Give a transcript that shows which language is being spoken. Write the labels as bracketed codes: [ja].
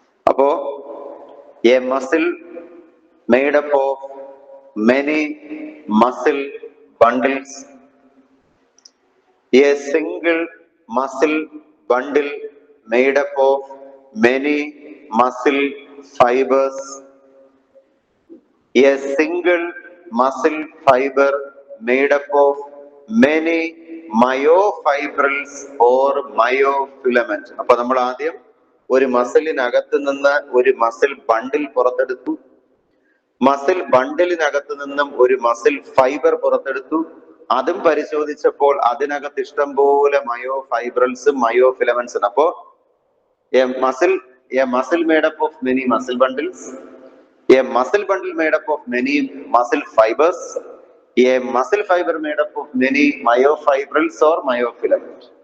[en] അപ്പോ a muscle made up of many muscle bundles, a single muscle bundle made up of many muscle fibers, a single muscle fiber made up of many myofibrils or myofilament. [ml] അപ്പൊ നമ്മൾ ആദ്യം ഒരു മസിലിനകത്ത് നിന്ന് ഒരു muscle ബണ്ടിൽ പുറത്തെടുത്തു, muscle ബണ്ടിലിനകത്ത് നിന്നും ഒരു muscle fibre പുറത്തെടുത്തു, അതും പരിശോധിച്ചപ്പോൾ അതിനകത്ത് ഇഷ്ടംപോലെ മയോഫൈബ്രൽസും മയോഫിലമെന്റ്സും. [en] അപ്പോ a muscle made up of many muscle bundles, a muscle bundle made up of many muscle fibers, a muscle fiber made up of many myofibrils or myofilament.